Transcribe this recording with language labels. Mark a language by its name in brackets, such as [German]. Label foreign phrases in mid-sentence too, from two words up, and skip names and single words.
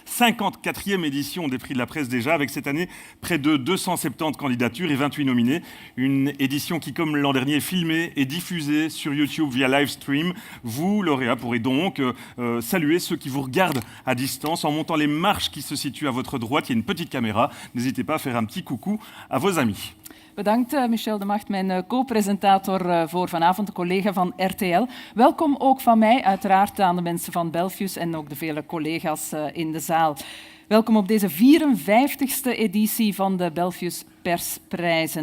[French] 54e édition des prix de la presse déjà, avec cette année près de 270 candidatures et 28 nominés. Une édition qui, comme l'an dernier, est filmée et diffusée sur YouTube via live stream. Vous, lauréats, pourrez donc saluer ceux qui vous regardent à distance en montant les marches qui se situent à votre droite. Il y a une petite caméra. N'hésitez pas à faire un petit coucou à vos amis. [Dutch] Bedankt Michel de Macht, mijn co-presentator voor vanavond, de collega van RTL. Welkom ook van mij, uiteraard aan de mensen van Belfius en ook de vele collega's in de zaal. Welkom op deze 54e editie van de Belfius Persprijzen.